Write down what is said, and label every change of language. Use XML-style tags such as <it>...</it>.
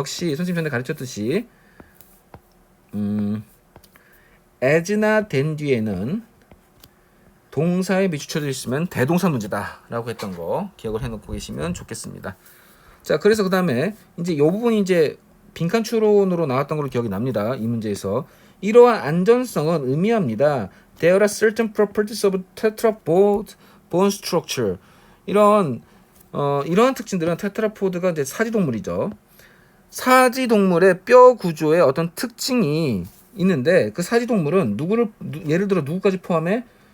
<ko>역시 선생님 전에 가르쳤듯이 as나 than 뒤에는 동사에 비추쳐져 있으면 대동사 문제다 라고 했던 거 기억을 해놓고 계시면 좋겠습니다. 자, 그래서 그 다음에 이제 이 부분이 이제 빈칸 추론으로 나왔던 걸로 기억이 납니다. 이 문제에서 이러한 안전성은 의미합니다.</ko> <en>There are certain properties of tetrapod bone structure.</en> <ko>이러한 특징들은, 테트라포드가 이제 사지동물이죠. 사지동물의 뼈 구조에 어떤 특징이 있는데, 그 사지동물은 예를 들어 누구까지 포함해?</ko>